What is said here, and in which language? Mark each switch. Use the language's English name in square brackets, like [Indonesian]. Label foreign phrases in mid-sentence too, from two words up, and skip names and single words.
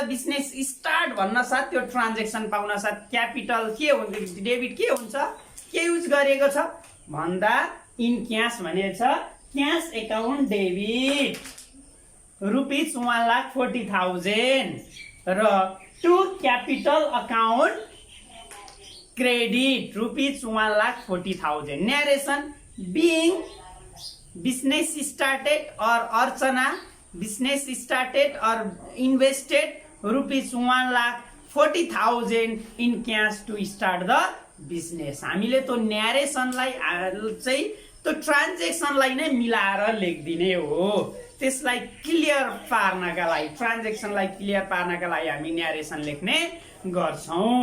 [English] business start [Nepali] भन्न साथ त्यो ट्रान्जेक्सन पाउन साथ क्यापिटल के हुन्छ, डेबिट के हुन्छ, के युज गरिएको छ भन्दा [English] in cash [Nepali] भनेको छ। [English] cash account debit ₹1,40,000 र to capital account credit ₹1,40,000. narration being business started or Archana business started or invested ₹1,40,000 in cash to start the business. [Nepali] हामीले त्यो न्यारेसनलाई चाहिँ त्यो ट्रान्जेक्सनलाई नै मिलाएर लेखिदिने हो। त्यसलाई क्लियर पार्नका लागि, ट्रान्जेक्सनलाई क्लियर पार्नका लागि हामी न्यारेसन लेख्ने गर्छौँ।